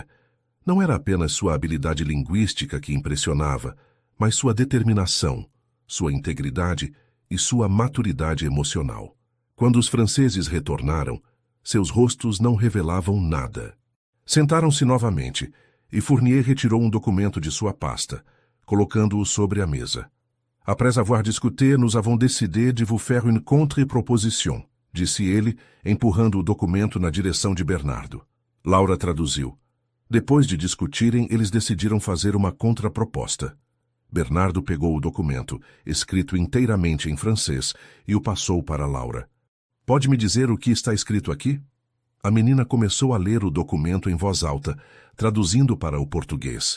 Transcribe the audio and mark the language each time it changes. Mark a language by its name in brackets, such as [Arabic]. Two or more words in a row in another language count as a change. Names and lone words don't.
[Portuguese] Não era apenas sua habilidade linguística que impressionava, mas sua determinação, sua integridade e sua maturidade emocional. Quando os franceses retornaram, seus rostos não revelavam nada. Sentaram-se novamente, e Fournier retirou um documento de sua pasta, colocando-o sobre a mesa. [French] Après avoir discuté, nous avons décidé de vous faire une contre-proposition, [Portuguese] disse ele, empurrando o documento na direção de Bernardo. Laura traduziu. Depois de discutirem, eles decidiram fazer uma contraproposta. Bernardo pegou o documento, escrito inteiramente em francês, e o passou para Laura. Pode me dizer o que está escrito aqui? A menina começou a ler o documento em voz alta, traduzindo para o português.